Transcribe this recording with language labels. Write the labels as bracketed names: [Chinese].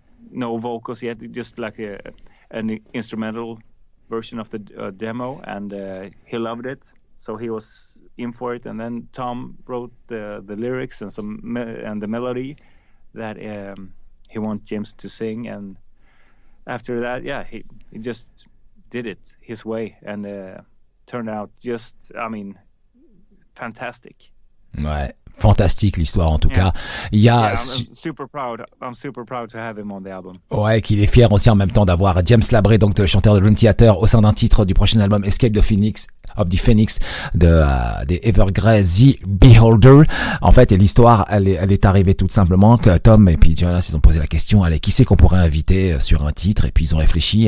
[English] No vocals yet, just like an instrumental version of the demo, and he loved it, so he was in for it. And then Tom wrote the lyrics and the melody that he wants James to sing, and after that, he just did it his way, and turned out just, fantastic. [French] Ouais, fantastique l'histoire en tout cas. Il y a [English] I'm super proud to have him on the album. [French] Ouais, qu'il est fier aussi en même temps d'avoir James LaBrie, donc le chanteur de Dream Theater, au sein d'un titre du prochain album Escape the Phoenix des Evergrey, The Beholder. En fait, et l'histoire, elle est arrivée tout simplement que Tom et puis Jonas, ils ont posé la question, allez, qui c'est qu'on pourrait inviter sur un titre? Et puis ils ont réfléchi.